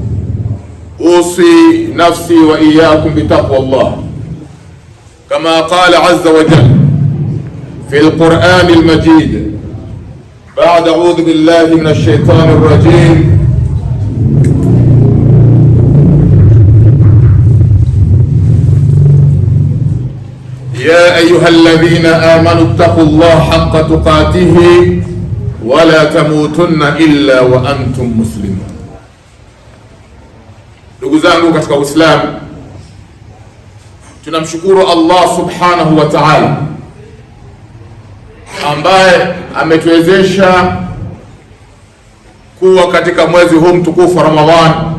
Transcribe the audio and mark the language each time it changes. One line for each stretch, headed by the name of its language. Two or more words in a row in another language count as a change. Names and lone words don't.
Arabic: أوصي نفسي وإياكم بتقوى الله كما قال عز وجل في القرآن المجيد بعد أعوذ بالله من الشيطان الرجيم: يا أيها الذين آمنوا اتقوا الله حق تقاته ولا تموتن إلا وأنتم مسلمون.
Swahili: Ndugu zangu katika Uislamu, tunamshukuru Allah
Arabic: سبحانه وتعالى
Swahili: ambaye ametuwezesha kuwa katika mwezi huu mtukufu wa Ramadhani,